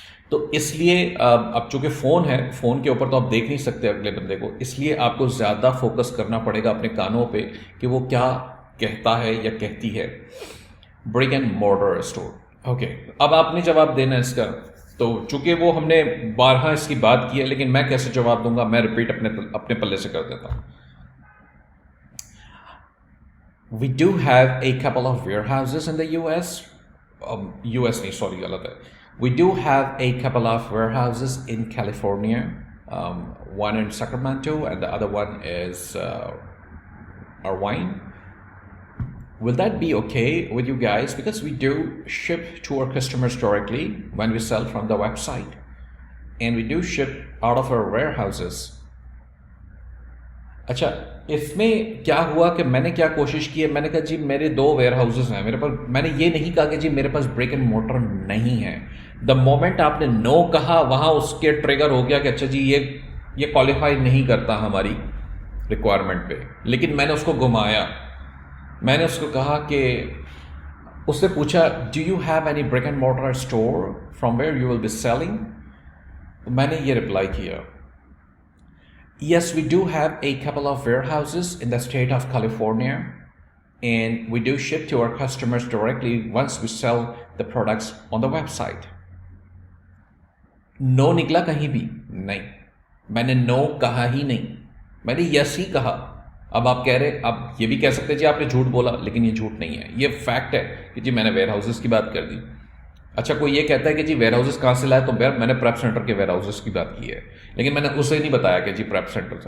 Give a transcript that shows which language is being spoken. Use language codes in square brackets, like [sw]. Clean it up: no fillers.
[ur] تو اس لیے اب چونکہ فون ہے، فون کے اوپر تو آپ دیکھ نہیں سکتے اگلے بندے کو، اس لیے آپ کو زیادہ فوکس کرنا پڑے گا اپنے کانوں پہ کہ وہ کیا کہتا ہے یا کہتی ہے. برک اینڈ مورٹر اسٹور. اوکے، اب آپ نے جواب دینا ہے اس کا. تو چونکہ وہ ہم نے بارہا اس کی بات کی ہے، لیکن میں کیسے جواب دوں گا، میں ریپیٹ اپنے پلے سے کر دیتا ہوں. [en] We do have a couple of warehouses in the US. [ur] US نہیں، سوری غلط ہے. [en] We do have a couple of warehouses in California. One in Sacramento and the other one is Irvine. Will that be okay with you guys? Because we do ship to our customers directly when we sell from the website. And we do ship out of our warehouses. [ur] اچھا، اس میں کیا ہوا کہ میں نے کیا کوشش کی ہے، میں نے کہا جی میرے 2 ویئر ہاؤسز ہیں میرے پاس. میں نے یہ نہیں کہا کہ جی میرے پاس برک اینڈ مورٹر نہیں ہے. [en] the moment [ur] آپ نے نو کہا وہاں اس کے ٹریگر ہو گیا کہ اچھا جی یہ کوالیفائی نہیں کرتا ہماری ریکوائرمنٹ پہ. لیکن میں نے اس کو گھمایا، میں نے اس کو کہا کہ اس سے پوچھا [en] Do you have any brick and mortar store from where you will be selling. [ur] میں نے یہ رپلائی کیا، [en] yes, we do have a couple of warehouses in the state of California, and we do ship to our customers directly once we sell the products on the website. [ur] No نکلا کہیں بھی نہیں، میں نے no کہا ہی نہیں، میں نے yes ہی کہا. اب آپ کہہ رہے، اب یہ بھی کہہ سکتے جی آپ نے جھوٹ بولا، لیکن یہ جھوٹ نہیں ہے، یہ فیکٹ ہے کہ جی میں نے ویئر ہاؤسز کی بات کر دی. اچھا، کوئی یہ کہتا ہے کہ جی ویئر ہاؤسز کہاں سے لائے، تو میں نے پریپ سینٹر کے ویئر ہاؤسز کی بات کی ہے، لیکن میں نے اسے نہیں بتایا کہ جی پریپ سینٹر سے.